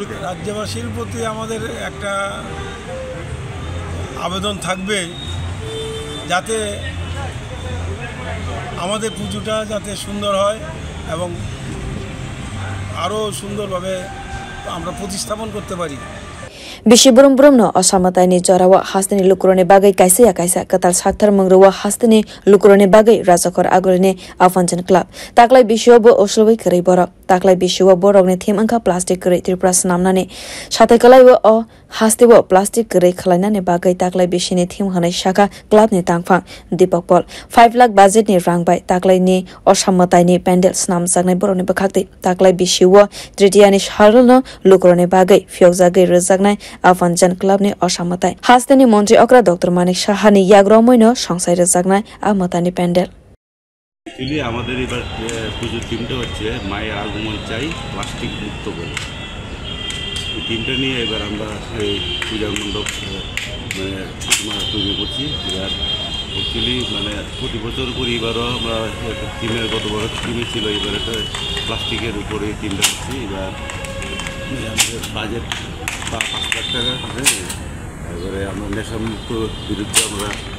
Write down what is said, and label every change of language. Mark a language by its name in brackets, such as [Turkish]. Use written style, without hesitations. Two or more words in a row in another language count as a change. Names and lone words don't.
[Bangla] রাজ্যবাসীর প্রতি আমাদের একটা আবেদন থাকবে যাতে আমাদের পুজোটা যাতে সুন্দর হয় এবং আরও সুন্দরভাবে আমরা প্রতিস্থাপন করতে পারি [Kok Borok] Bisi burum no OSA ni jorawa haste ni lukurone bagai kaisa katal sakthar mongruwa haste ni lukurone bagai Rajakhor aguli ni afanjan club taklai bisio bo osloi krai bora taklai bisio borok ni thim angkha plastic krai Tripura snamna ni satai kalai o haste bo plastic krai khlaina ni bagai taklai bisi ni thim hanai shaka club ni tangphang Deepak Paul 5 lakh budget ni rangbai taklai ni OSA ni pandel snam jagnai borok ni bakhakti taklai bisio tritiya ni sharul no lukurone bagai fyokjagai rejagnai আফানজান ক্লাব নি অসামতাই হাস্তেনি মন্ত্রী অকরা ডক্টর মানিক সাহানি ইয়াগো মইনো সংসাই রেজাগনাই আমতানি প্যান্ডেল [Bangla] আমাদের এবার পুজোর টিমটা হচ্ছে মায়ের আগমন চাই প্লাস্টিক মুক্ত বলে এই টিমটা নিয়ে এবার আমরা এই পূজা মণ্ডপ তৈরি করছি এবার অ্যাকচুয়ালি প্রতি বছর করে এবারও আমরা টিমের গত বড় টিমে ছিল এবার একটা প্লাস্টিকের উপরে টিমটা করছি এবার আমাদের বাজেট 5 লাখ টাকা এবারে আমরা নেশামুক্ত বিরুদ্ধে আমরা